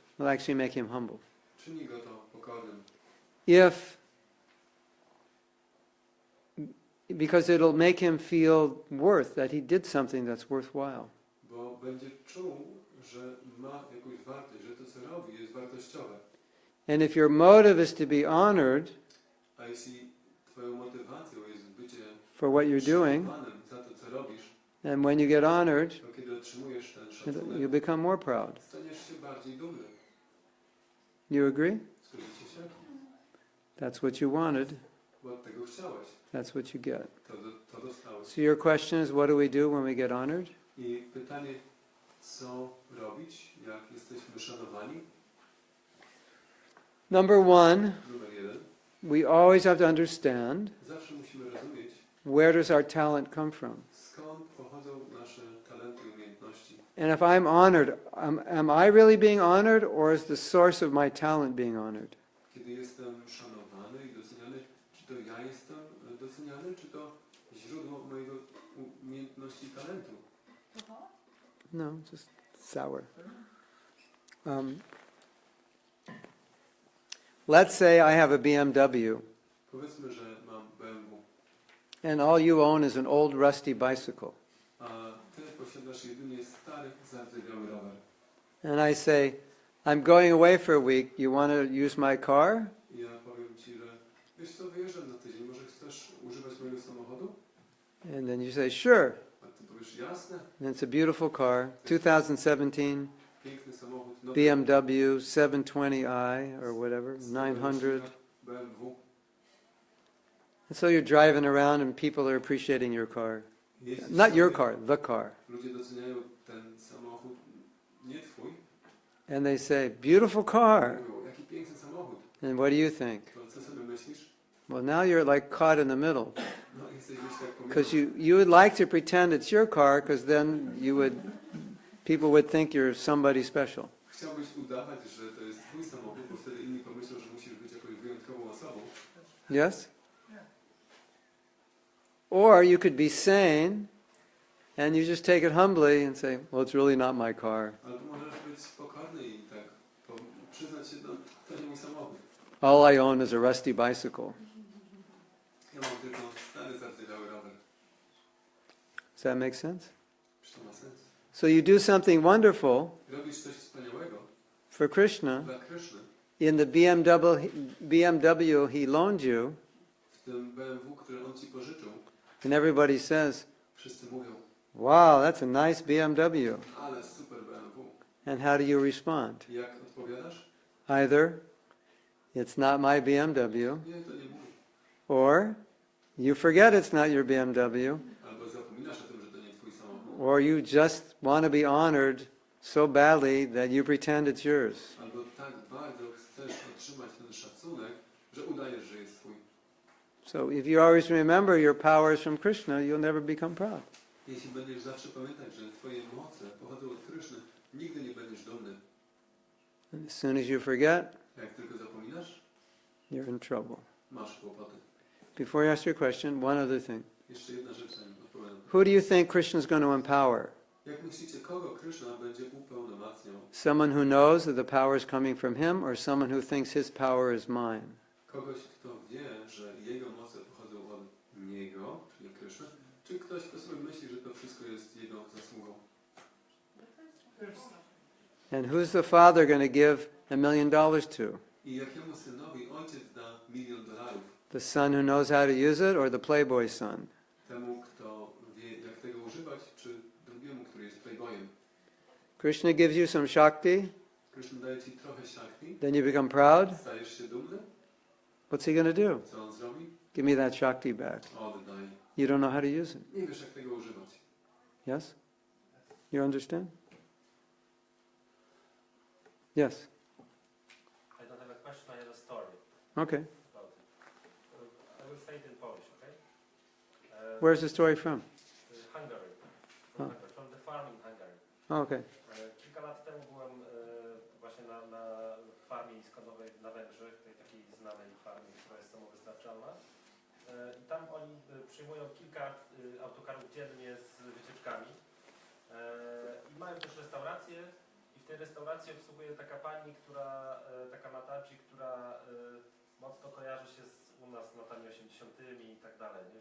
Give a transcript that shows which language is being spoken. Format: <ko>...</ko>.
<en>will actually make him humble.</en> <pl>czyni go to pokornym.</pl> <en>Because it'll make him feel worth, that he did something that's worthwhile.</en> <pl>Bo będzie czuł, że ma jakąś wartość, że to co robi jest wartościowe.</pl> <en>And if your motive is to be honored</en> <pl>A jeśli twoją motywacją jest bycie</pl> <en>for what you're doing,</en> <pl>szanowanym za to co robisz,</pl> <en>and when you get honored,</en> <pl>to kiedy otrzymujesz ten</pl> <en>you</en> <pl>szacunek,</pl> <en>become more proud.</en> <pl>staniesz się bardziej dumny.</pl> <en>You agree?</en> <pl>Zgodzicie się?</pl> <en>That's what you wanted.</en> <pl>Bo od tego chciałeś.</pl> <en>That's what you get.</en> <pl>To dostałeś.</pl> <en>So your question is, what do we do when we get honored?</en> <pl>I pytanie, co robić, jak jesteśmy szanowani?</pl> <en>Number one,</en> <pl>Numer 1.</pl> <en>we always have to understand,</en> <pl>Zawsze musimy rozumieć,</pl> <en>where does our talent come from?</en> <pl>skąd pochodzą nasze talenty i umiejętności.</pl> <en>And if I'm honored, am I really being honored, or is the source of my talent being honored?</en> <pl>Kiedy jestem szanowany i doceniany, czy to ja jestem doceniany, czy to źródło mojego umiejętności i talentu?</pl> <en>No, just sour. Let's say I have a BMW,</en> <pl>Powiedzmy, że mam BMW,</pl> <en>and all you own is an old rusty bicycle.</en> <pl>a ty posiadasz jedynie stary, zardzewiały rower.</pl> <en>And I say, I'm going away for a week, you want to use my car?</en> <pl>I ja powiem ci, że wiesz co, wyjeżdżam na tydzień, może chcesz używać mojego samochodu?</pl> <en>And then you say, sure.</en> <pl>A ty powiesz, jasne,</pl> <en>And it's a beautiful car, 2017</en> <pl>piękny samochód, nowy</pl> <en>BMW 720i or whatever, 900.</en> <pl>BMW.</pl> <en>And so you're driving around and people are appreciating your car.</en> <pl>Jeździsz</pl> <en>Not your</en> <pl>sobie,</pl> <en>car, the car.</en> <pl>ludzie doceniają ten samochód, nie twój.</pl> <en>And they say, beautiful car.</en> <pl>Mówią, jaki piękny samochód.</pl> <en>And what do you think?</en> <pl>To co sobie myślisz?</pl> <en>Well, now you're like caught in the middle.</en> <pl>No jesteś gdzieś tak</pl> <en>Because</en> <pl>pomiędzy.</pl> <en>you would like to pretend it's your car, because then people would think you're somebody special.</en> <pl>Chciałbyś udawać, że to jest twój samochód, bo wtedy inni pomyślą, że musisz być jakąś wyjątkową osobą.</pl> <en>Yes? Or you could be sane, and you just take it humbly and say, well, it's really not my car.</en> <pl>Albo możesz być pokorny i tak przyznać się, to nie mój samochód.</pl> <en>All I own is a rusty bicycle.</en> <pl>Ja mam tylko stary, zardzewiały rower.</pl> <en>Does that make sense?</en> <pl>Czy to ma sens?</pl> <en>So you do something wonderful</en> <pl>Robisz coś wspaniałego</pl> <en>for Krishna.</en> <pl>dla Kryszny.</pl> <en>In the BMW he loaned you,</en> <pl>W tym BMW, który on ci pożyczył,</pl> <en>and everybody says,</en> <pl>wszyscy mówią,</pl> <en>wow, that's a nice BMW.</en> <pl>ale super BMW.</pl> <en>And how do you respond?</en> <pl>I jak odpowiadasz?</pl> <en>Either it's not my BMW,</en> <pl>Nie, to nie mój.</pl> <en>or you forget it's not your BMW,</en> <pl>Albo zapominasz o tym, że to nie twój samochód.</pl> <en>or you just want to be honored so badly that you pretend it's yours.</en> <pl>Albo tak bardzo chcesz otrzymać ten szacunek, że udajesz, że jest twój.</pl> <en>So if you always remember your power is from Krishna, you'll never become proud.</en> <pl>Jeśli będziesz zawsze pamiętać, że twoje moce pochodzą od Kryszny, nigdy nie będziesz dumny.</pl> <en>And as soon as you forget,</en> <pl>Jak tylko zapominasz,</pl> <en>you're in trouble.</en> <pl>masz kłopoty.</pl> <en>Before you ask your question, one other thing.</en> <pl>Jeszcze jedna rzecz, zanim odpowiadam.</pl> <en>Who do you think Krishna's going to empower?</en> <pl>Jak myślicie, kogo Kryszna będzie upełnomacniał?</pl> <en>Someone who knows that the power is coming from him, or someone who thinks his power is mine?</en> <pl>Kogoś, kto wie, że jego moce pochodzą od niego, czyli Kryszny, czy ktoś, kto sobie myśli, że to wszystko jest jego zasługą?</pl> <en>And who's the father going to give $1 million to?</en> <pl>I jakiemu synowi ojciec da $1 000 000?</pl> <en>The son who knows how to use it, or the playboy son?</en> <pl>Temu, kto wie, jak tego używać, czy drugiemu, który jest playboyem?</pl> <en>Krishna gives you some Shakti,</en> <pl>Krishna daje ci trochę shakti,</pl> <en>then you become proud.</en> <pl>stajesz się dumny,</pl> <en>What's he going to do?</en> <pl>co on zrobi?</pl> <en>Give me that Shakti back.</en> <pl>Oddaj.</pl> <en>You don't know how to use it.</en> <pl>Nie wiesz, jak tego używać.</pl> <en>Yes? You understand? Yes. I don't have a question, I have a story Okay. about it. I will say it in Polish, okay? Where's the story from? Hungary. Oh. Hungary. From the farm in Hungary. Oh, okay.</en> <pl>Kilka lat temu byłem właśnie na farmie skonowej na Węgrzech, tej takiej znanej farmie, która jest samowystarczalna. I tam oni przyjmują kilka autokarów dziennie z wycieczkami. I mają też restaurację. I w tej restauracji obsługuje taka pani, taka Mataji, która mocno kojarzy się u nas z latami 80. i tak dalej, nie?</pl>